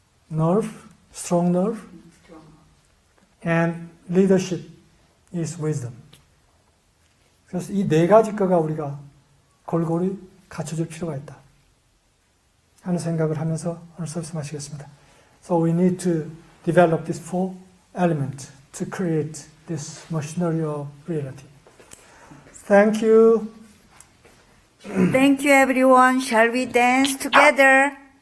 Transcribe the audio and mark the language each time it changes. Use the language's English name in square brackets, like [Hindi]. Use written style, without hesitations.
[English] nerve, strong nerve, and leadership is wisdom. [Korean] 그래서 이 네 가지 거가 우리가 골고루 갖춰줄 필요가 있다 하는 생각을 하면서 오늘 서비스 마치겠습니다. [English] So we need to develop these four elements to create this machinery of reality. Thank you. Thank you, everyone. Shall we dance together?